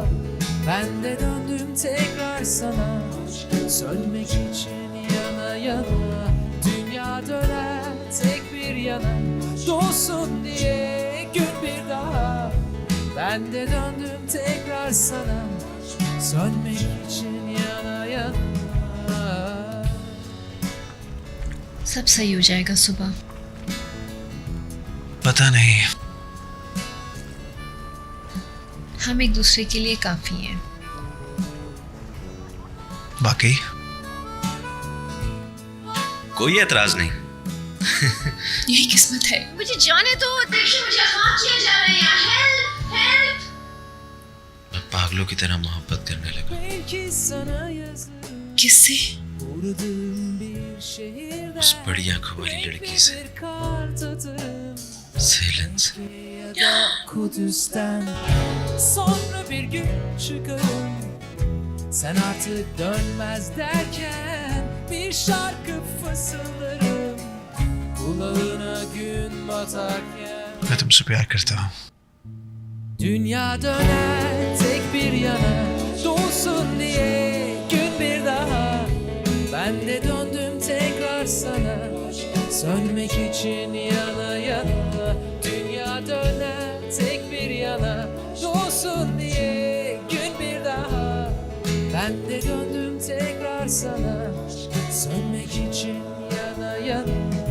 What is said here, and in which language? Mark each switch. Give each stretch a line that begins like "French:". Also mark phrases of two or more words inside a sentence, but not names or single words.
Turkish: Ben de döndüm tekrar sana, sönmek için yana yana. Dünya döner tek bir yana, dolsun diye gün bir daha. Ben de döndüm tekrar sana, sönmek için yana yana.
Hindi: सब सही हो जाएगा सुबह। पता नहीं। हम एक दूसरे के लिए काफी हैं। बाकी कोई एतराज नहीं। यही किस्मत है। मुझे जाने दो, देखिए मुझे अगवा किया जा रहा है यहाँ।
English: help help.
Hindi: मैं पागलों की तरह मोहब्बत करने लगा।
Turkish: Belki sana yazın
Hindi: किससे?
Turkish: uğradığım bir şehirden
Hindi: उस बड़ी आंखों वाली लड़की से,
Turkish: bir kart atarım
Hindi: सेलन से।
Turkish: ya da Kudüs'ten. Sonra bir gün çıkarım, sen artık dönmez derken bir şarkı fısıldarım kulağına gün batarken.
Hindi: मैं तुमसे प्यार करता हूँ।
Turkish: Dünya döner tek bir yana, dolsun diye gün bir daha. Ben de döndüm tekrar sana, sönmek için yana yana. Dünya döner tek bir yana, dolsun diye gün bir daha. Ben de döndüm tekrar sana, sönmek için yana yana.